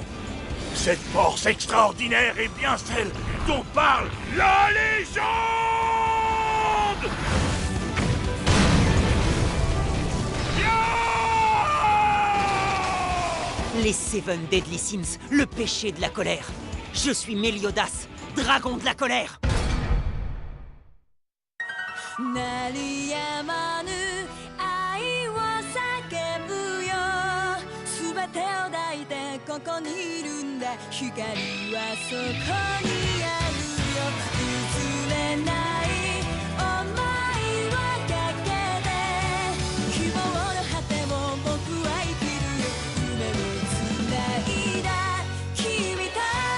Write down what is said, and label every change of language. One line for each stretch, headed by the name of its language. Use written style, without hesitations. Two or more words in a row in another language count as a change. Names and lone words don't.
French: Cette force extraordinaire est bien celle dont parle la légende! Les Seven Deadly Sins, le péché de la colère. Je suis Méliodas, dragon de la colère.
Japanese: 鳴りやまぬ愛を叫ぶよ全てを抱いてここにいるんだ光はそこにあるよ譲れない想いはかけて希望の果てを僕は生きるよ夢をつないだ君と